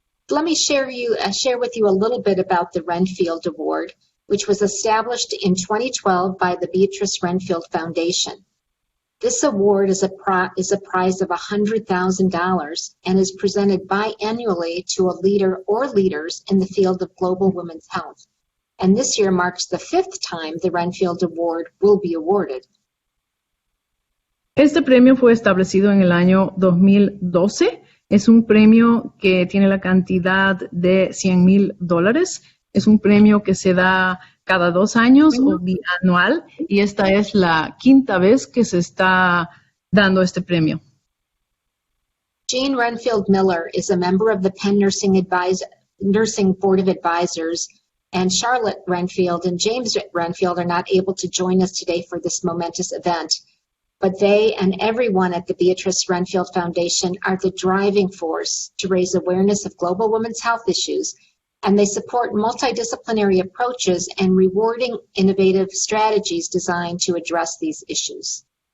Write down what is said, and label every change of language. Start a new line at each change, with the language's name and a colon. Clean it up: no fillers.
English: Let me share with you a little bit about the Renfield Award, which was established in 2012 by the Beatrice Renfield Foundation. This award is a prize of $100,000 and is presented biannually to a leader or leaders in the field of global women's health. And this year marks the 5th time the Renfield Award will be awarded.
Spanish: Este premio fue establecido en el año 2012. Es un premio que tiene la cantidad de $100,000. Es un premio que se da cada 2 años o bianual, y esta es la 5ª vez que se está dando este premio.
English: Jean Renfield Miller is a member of the Penn Nursing Board of Advisors, and Charlotte Renfield and James Renfield are not able to join us today for this momentous event. But they and everyone at the Beatrice Renfield Foundation are the driving force to raise awareness of global women's health issues, and they support multidisciplinary approaches and rewarding innovative strategies designed to address these issues.